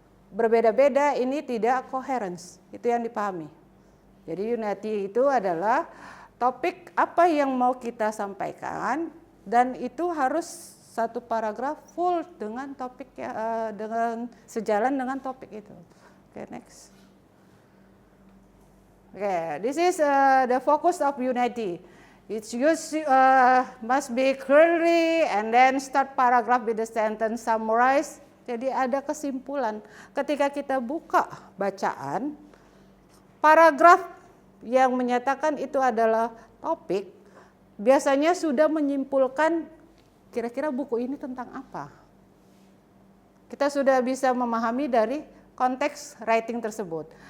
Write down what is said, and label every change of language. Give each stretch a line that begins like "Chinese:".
Indonesian: Berbeda-beda, ini tidak coherence. Itu yang dipahami. Jadi unity itu adalah topik apa yang mau kita sampaikan, dan itu harus satu paragraf full dengan topik dengan sejalan dengan topik itu.
English: Okay, next. Okay, this is the focus of unity. Its use must be clearly and then start paragraph with the sentence summarize.
Indonesian: Jadi ada kesimpulan. Ketika kita buka bacaan, paragraf yang menyatakan itu adalah topik, biasanya sudah menyimpulkan kira-kira buku ini tentang apa. Kita sudah bisa memahami dari konteks writing tersebut.